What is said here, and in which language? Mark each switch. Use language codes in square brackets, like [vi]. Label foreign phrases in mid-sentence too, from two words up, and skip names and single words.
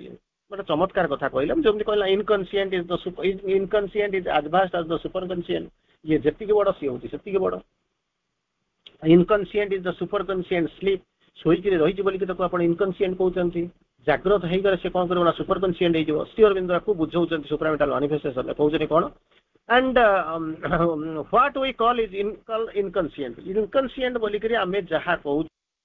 [or] ଗୋଟେ ଚମତ୍କାର କଥା କହିଲେ, ଯେମିତି କହିଲା [en] inconscient is as vast as the super conscient, [or] ଇଏ ଯେତିକି ବଡ ସିଏ ହଉଛି ସେତିକି ବଡ। [en] inconscient is the super conscient sleep, [or] ଶୋଇକିରି ରହିଛି ବୋଲିକି ତାକୁ ଆପଣ ଇନକନସିଏଣ୍ଟ କହୁଛନ୍ତି, ଜାଗ୍ରତ ହେଇଗଲେ ସେ କଣ କରିବ ନା [en] super conscient [or] ହେଇଯିବ। ଶ୍ରୀ ଅରବିନ୍ଦ ତାକୁ ବୁଝଉଛନ୍ତି [en] supramental manifestationରେ, [or] କହୁଛନ୍ତି କଣ, [en] and what we call is inconscient [or] ବୋଲିକିରି ଆମେ ଯାହା କହୁଛୁ